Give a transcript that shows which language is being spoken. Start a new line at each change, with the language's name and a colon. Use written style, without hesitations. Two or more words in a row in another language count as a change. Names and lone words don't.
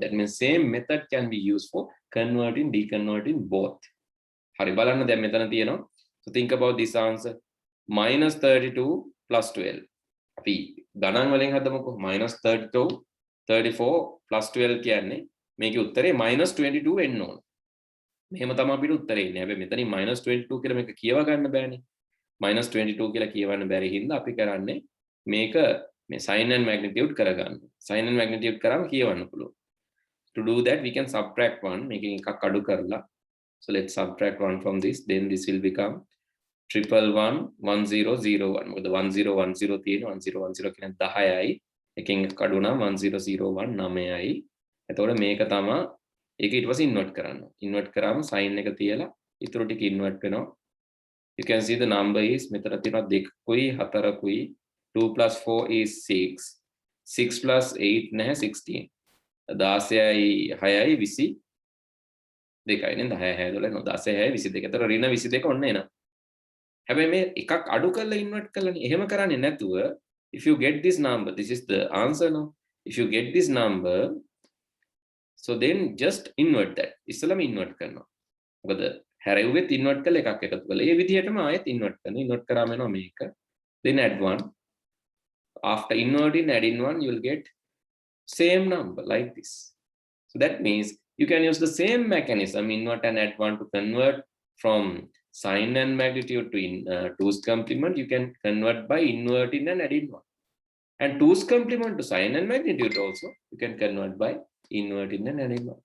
English: That means same method can be used for converting, deconverting both. So think about this answer. Minus 32 plus 12. Minus 32, 34 plus 12 make it minus 22 and no.
Sinhala: මෙහෙම තමයි අපිට උත්තරේ එන්නේ. හැබැයි මෙතනින් -22 කියලා මේක කියව ගන්න බෑනේ. -22 කියලා කියවන්න බැරි හින්දා අපි කරන්නේ මේක මේ
English: sin and magnitude
Sinhala: කරගන්න.
English: sin and magnitude
Sinhala: කරාම කියවන්න පුළුවන්.
English: To do that we can subtract 1.
Sinhala: මේකෙන් එකක් අඩු කරලා.
English: So let's subtract 1 from this. Then this will become 1111001.
Sinhala: මොකද 1010 තියෙන 1010 කියන 10යි. එකෙන් එකක් අඩු නම් 1001 9යි. එතකොට මේක තමයි ඒක ඊට පස්සේ ඉන්වර්ට් කරන්න. ඉන්වර්ට් කරාම sin එක තියලා ඊටු ටික ඉන්වර්ට් වෙනවා.
English: You can see the number is
Sinhala: මෙතන තියෙනවා 2කුයි 4කුයි
English: 2 plus 4 is 6.
Sinhala: 6 plus 8 නැහැ 16. 16යි 6යි 22යි නේද 10 6 12 නෝ 16 6යි 22. ඒතර ඍණ 22 ඔන්න එනවා. හැබැයි මේ එකක් අඩු කරලා ඉන්වර්ට් කරලානේ. එහෙම කරන්නේ නැතුව
English: if you get this number, this is the answer now. If you get this number, so then just invert that.
Sinhala: ඉස්සලම invert කරනවා. මොකද හැරෙව්වෙත් invert කරලා එකක් එකතු කරලා. ඒ විදිහටම ආයෙත් invert කරනවා. invert කරාම එනවා මේක.
English: Then add 1. After inverting, adding 1, you will get same number like this. So that means you can use the same mechanism, invert and add 1, to convert from sin and magnitude to 2's complement. You can convert by inverting and adding 1. And 2's complement to sin and magnitude also, you can convert by inverting and adding 1.